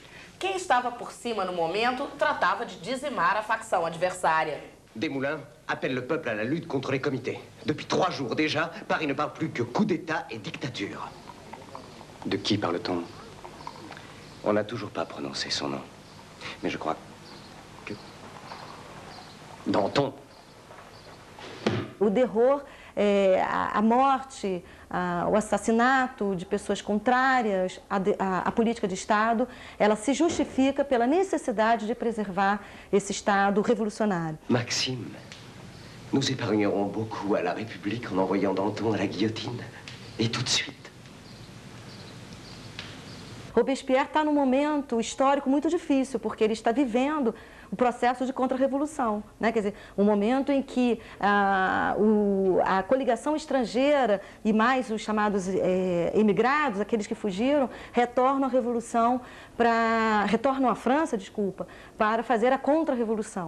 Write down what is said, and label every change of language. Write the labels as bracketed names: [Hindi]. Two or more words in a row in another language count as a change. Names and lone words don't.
[Portuguese] Quem estava por cima no momento tratava de dizimar a facção adversária. [French] Desmoulins appelle le peuple à la lutte contre les comités. Depuis 3 jours déjà, Paris ne parle plus que coup d'État et dictature. De qui parle-t-on? On n'a toujours pas prononcé son nom. Mais je crois que... Danton. [Portuguese] O terror, a morte, o assassinato de pessoas contrárias à política de Estado, ela se justifica pela necessidade de preservar esse Estado revolucionário. [French] Maxime, nous épargnerons beaucoup à la République en envoyant Danton à la guillotine. Et tout de suite. [Portuguese] Robespierre está num momento histórico muito difícil, porque ele está vivendo o processo de contra-revolução, né? Quer dizer, um momento em que a coligação estrangeira e mais os chamados emigrados, aqueles que fugiram, retornam à França, para fazer a contra-revolução.